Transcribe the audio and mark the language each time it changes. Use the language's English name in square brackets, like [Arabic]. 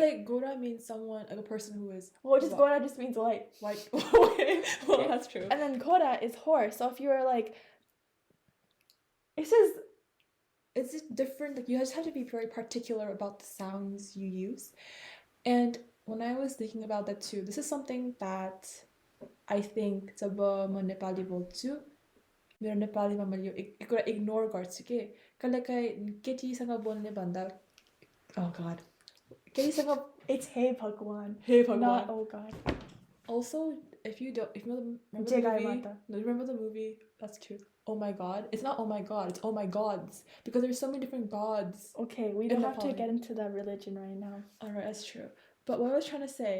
[English] right? like Gora means someone like a person who is Well, just what? gora just means white. White. Okay. Well, Okay. that's true. And then kora is horse. So if you were like, it's just It's just different. Like you just have to be very particular about the sounds you use. And when I was thinking about that too, this is something that I think [Nepali] जब म नेपाली बोल्छु मेरो नेपालीमा मैले यो एक कुरा ignore गर्छु के कहिलेकाहीँ केटीसँग बोल्ने भन्दा [English] oh god [Nepali] केटीसँग [English] it's hey Bhagwan. hey Not [Nepali] भगवान [English] oh god. also if you remember the Jegai movie Mata. no, remember the movie that's true oh my god it's not oh my god it's oh my gods because there's so many different gods Okay, we In don't have to Nepali. get into that religion right now. alright that's true but what I was trying to say